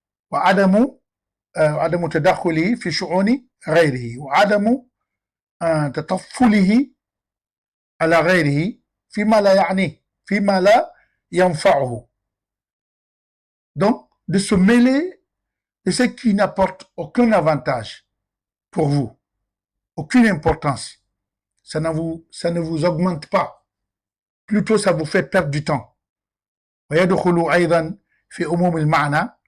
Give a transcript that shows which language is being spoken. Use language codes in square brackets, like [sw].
[ar] وعدم عدم تدخله في شؤون غيره وعدم تطفله على غيره فيما لا يعنيه فيما لا ينفعه. [fr] Donc, de se mêler de ce qui n'apporte aucun avantage pour vous, aucune importance. Ça ne vous augmente pas. Plutôt, ça vous fait perdre du temps. [ar] ويدخل أيضا في عموم المعنى.